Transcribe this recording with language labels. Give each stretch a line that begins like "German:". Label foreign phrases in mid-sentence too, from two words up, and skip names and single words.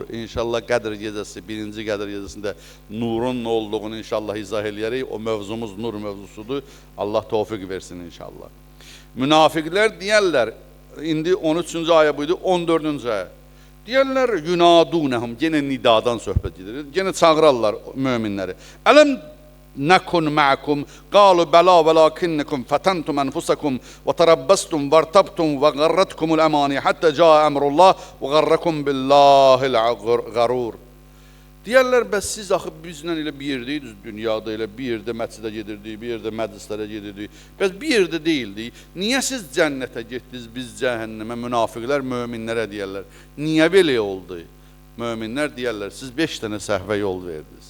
Azerbaijani: İnşallah Qədr gecəsi, birinci Qədr gecəsində nurun nə olduğunu inşallah izah eləyərək. O mövzumuz nur mövzusudur. Allah tövfiq versin inşallah. Münafiqlər deyərlər, indi 13-cü ayə buydu, 14-cü ayə. Deyərlər, yunadunəhum, yenə nidadan söhbət edir. Yenə çağırarlar möminləri.
Arabic: Ələm نكن معكم قالوا بلى ولكنكم فتنتم أنفسكم وتربصتم وارتبتم وغرتكم الأماني حتى جاء أمر الله وغركم بالله الغرور.
Azerbaijani: Deyərlər, bəs siz axı bizlə elə bir yerdeydiniz, dünyada elə bir yerdə məscidə gedirdik, bir yerdə məclislərə gedirdik, bəs bir yerdə deyildik. Niyə siz cənnətə getdiniz, biz cəhənnəmə? Münafiqlər möminlərə deyərlər. Niyə belə oldu? Möminlər deyərlər, siz 5 dənə səhvə yol verdiniz.